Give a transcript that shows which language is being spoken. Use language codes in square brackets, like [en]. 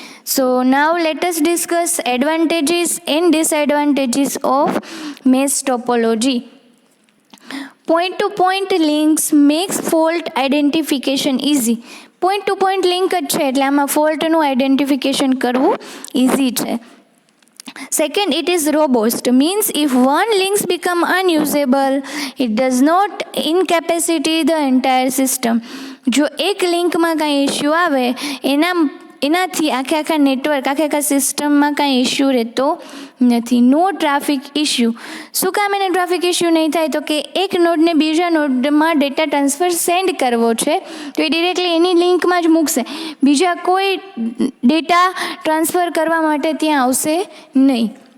[en] So now let us discuss advantages and disadvantages of mesh topology. Point two point links max fault identification easy. [gu] Point two point link જ છે એટલે આમાં ફોલ્ટનું identification કરવું easy છે. [en] Second, it is robust, means if one links become unusable, it does not incapacitate the entire system. [gu] જો એક લિંકમાં કાંઈ issue આવે એનાથી આખા નેટવર્ક આખા સિસ્ટમમાં કાંઈ ઇશ્યુ રહેતો નથી. [en] No traffic issue. [gu] શું કામ એને ટ્રાફિક ઇશ્યુ નહીં થાય? તો કે એક નોડને બીજા નોડમાં ડેટા ટ્રાન્સફર સેન્ડ કરવો છે તો એ ડિરેક્ટલી એની લિંકમાં જ મૂકશે, બીજા કોઈ ડેટા ટ્રાન્સફર કરવા માટે ત્યાં આવશે નહીં.